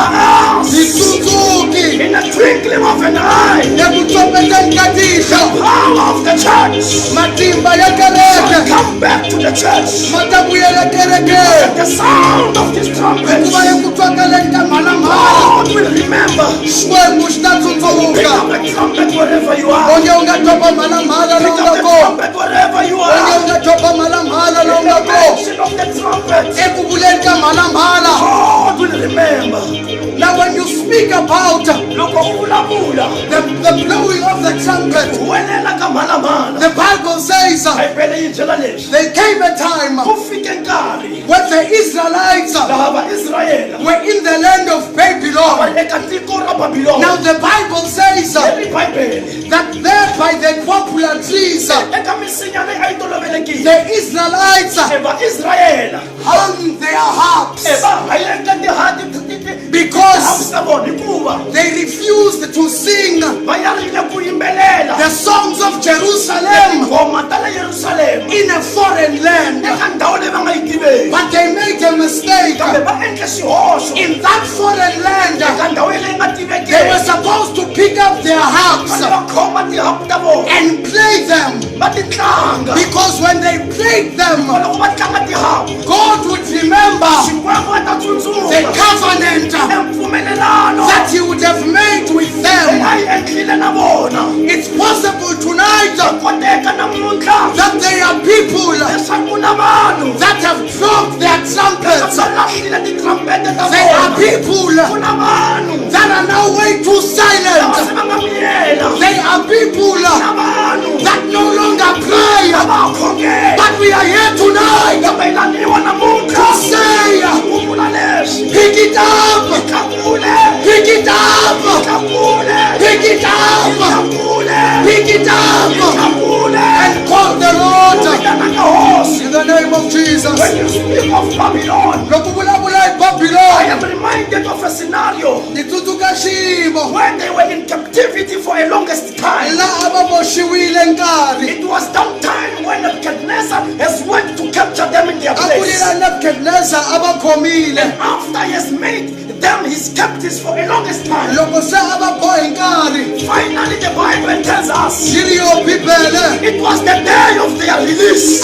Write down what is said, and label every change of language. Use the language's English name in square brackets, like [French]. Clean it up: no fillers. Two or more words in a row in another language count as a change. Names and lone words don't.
[Tsonga] hi [English] us [Tsonga] tsundzuki [English] in the twinkling of an eye. [Tsonga] eku tsopeteni ka tihlo [English] Power of the church [Tsonga] matimba ya [English] shall [Tsonga] kereke [English] come back to the church. [Tsonga] ma ta vuyela kerekeni [English] The sound of this trumpet, [Tsonga] hikuva eku twakaleni ka mhalamhala [English] God will remember. [Tsonga] Xikwembu xi ta [English] Pick [Tsonga] tsundzuka [English] up the trumpet wherever you are. [Tsonga] onge u nga dyoba mhalamhala la u [English] Pick [Tsonga] nga [English] up the [Tsonga] kona [English] trumpet wherever you [Tsonga] onge u [English] are. [Tsonga] nga dyoba mhalamhala la u [English] In [Tsonga] nga [English] the [Tsonga] kona [English] mention of the trumpet, [Tsonga] eku vuleni ka mhalamhala [English] God will remember. now when you speak about [Tsonga] Loko uvulavula, [English] the blowing of the trumpet [Tsonga] huwelela ka mhalamhala. [English] the Bible says [Tsonga] Bibele yi byela leswi. [English] there came a time [Tsonga] Ku fike nkarhi [English] when the Israelites [Tsonga] laha vaIsrayele [English] were in the land of [Tsonga] va [English] Babylon. [Tsonga] ri eka tiko ra Babylon. [English] Now the Bible says [Tsonga] Leri Bibele [English] that there by the popular trees [Tsonga] eka misinya leyi a yi tolovelekile, [English] the Israelites [Tsonga] vaIsrayele [English] hung their harps [Tsonga] va hayeka tihati [English] because [Tsonga] ta vona hikuva [English] they refused to sing [Tsonga] va yarile ku yimbelela [English] the songs of Jerusalem [Tsonga] nghoma ta le Yerusalema [English] in a foreign land. [Tsonga] eka ndhawu leyi va nga yi tiveki, [English] But they made a mistake. [Tsonga] kambe va endle xihoxo [English] In that foreign land, [Tsonga] eka ndhawu leyi nga [English] they [Tsonga] tivekeki. [English] were supposed to pick up their harps [Tsonga] Vanhu va khoma tihapu ta vona [English] and play them [Tsonga] va ti tlanga, [English] because when they played them, [Tsonga] loko va tlanga tihapu [English] God would remember [Tsonga] Xikwembu a ta [English] the [Tsonga] tsundzuka [English] covenant [Tsonga] empfumelelano [English] that He would have made with [Tsonga] leyi [English] them. [Tsonga] a yi endlile na vona. [English] It's possible tonight [Tsonga] Koteka namuntlha [English] that there are people [Tsonga] leswaku na vanhu [English] that have dropped their trumpets. [Tsonga] va lahlile titrumpete ta [English] There are [Tsonga] vona. [English] people [Tsonga] Ku na vanhu [English] that are now way too [Tsonga] lava [English] silent. [Tsonga] se va nga miyela. [English] There are people [Tsonga] Na vanhu [English] that no longer pray. [Tsonga] lava ha khongela. [English] But we are here tonight [Tsonga] Kambe hi laniwa [English] to [Tsonga] namuntlha [English] say, [Tsonga] ku vula leswi. [English] pick it up, [Tsonga] Tlakule, [English] pick it up, [Tsonga] tlakule, [English] pick it up, [Tsonga] tlakule, [English] pick it up, [Tsonga] tlakule. [English] and call the Lord [Tsonga] Vitana ka hosi. [English] in the name of Jesus. When you speak of Babylon, [Tsonga] Loko vulavula hi [English] I [Tsonga] Babylon, [English] am reminded of a scenario [Tsonga] ni tsundzuka xiyimo [English] when they were in captivity for for a longest time. It was that time when Nebuchadnezzar has went to capture them in their place. And after he has made them his captives for a longest time, finally the Bible tells us it was the day of their release.